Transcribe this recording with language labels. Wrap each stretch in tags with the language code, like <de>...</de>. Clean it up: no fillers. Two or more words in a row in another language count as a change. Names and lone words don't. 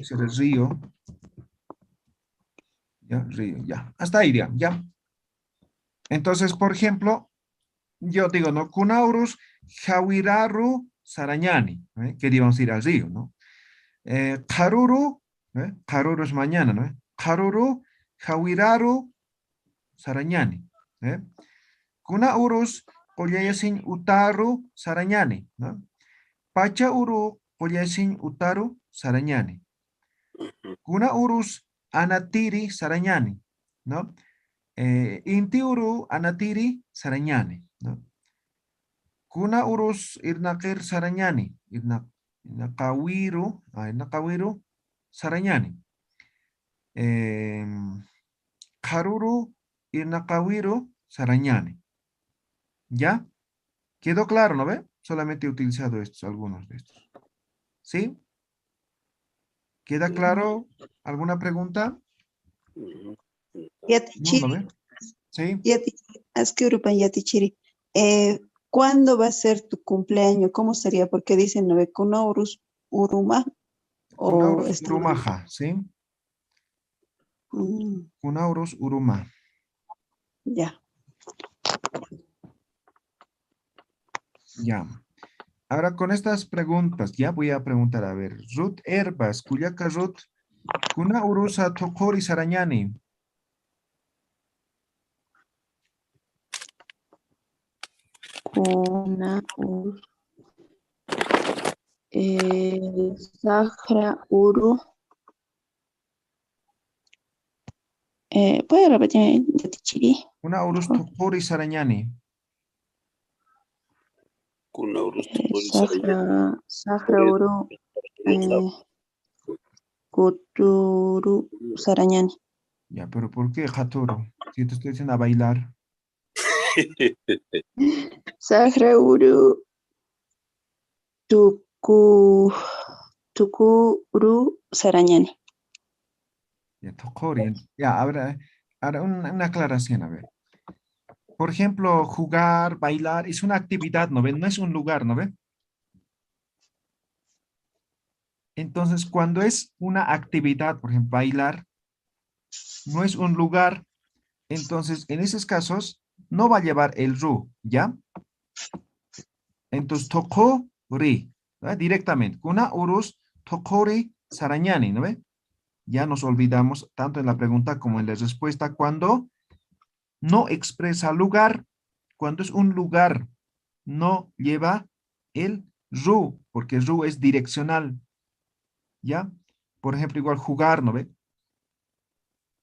<es>Es el río. Ya, río, ya. Hasta ahí, ya. Entonces, por ejemplo, yo digo, ¿no?</es> <ay>Kunaurus, Jawiraru, Sarañani, ¿eh?</ay> <es>Que íbamos a ir al río, ¿no?</es> <ay>Karuru, Karuru</ay> <es>es mañana, ¿no?</es> <ay>Karuru, Jawiraru, Sarañani, ¿eh? Kunaurus, Koyayasin Utaru, Sarañani, ¿no? Pachauru, Koyayasin Utaru, Sarañani. Kunaurus, Anatiri, Sarañani, ¿no? Intiuru, Anatiri, Sarañani, ¿no? Kuna urus irnaqir Sarañani, irnaqawiru, Sarañani. Karuru, irnaqawiru, Sarañani.</ay> <es>¿Ya? ¿Quedó claro, no ve? Solamente he utilizado estos, algunos de estos. ¿Sí? ¿Queda claro? ¿Alguna pregunta? No, ¿no ve? ¿Sí? ¿Cuándo va a ser tu cumpleaños? ¿Cómo sería? Porque dicen, ¿no ve?</es> <ay>Kunaurus Uruma o Kunaurus urumaja, ¿sí? Kunaurus uruma.</ay> <es>Ya. Ya. Ahora con estas preguntas, ya voy a preguntar, a ver, Ruth Herbas, Cuyaca Ruth,</es> <ay>Kuna Urusa Tokori Sarañani. Kuna Sahra Uru.</ay> <es>¿Puede repetir, Yatichiri?</es> <ay>Kuna Urus Tokori Sarañani. Sahra Uru. Kuturu Sarañani.</ay> <es>Ya, pero ¿por qué, Hatoro? Si te estoy diciendo a bailar.</es> <ay>Sahra Uru. Tukuru Sarañani.</ay> <es>Ya, Tokori. Ya, ahora una aclaración, a ver. Por ejemplo, jugar, bailar, es una actividad, ¿no ven? No es un lugar, ¿no ven? Entonces, cuando es una actividad, por ejemplo, bailar, no es un lugar, entonces, en esos casos, no va a llevar el ru, ¿ya? Entonces, tokori, ¿no? Directamente.</es> <ay>Kuna urus tokori sarañani,</ay> <es>¿no ve? Ya nos olvidamos, tanto en la pregunta como en la respuesta, cuando no expresa lugar, cuando es un lugar, no lleva el ru, porque ru es direccional, ¿ya? Por ejemplo, igual jugar, ¿no ve?</es>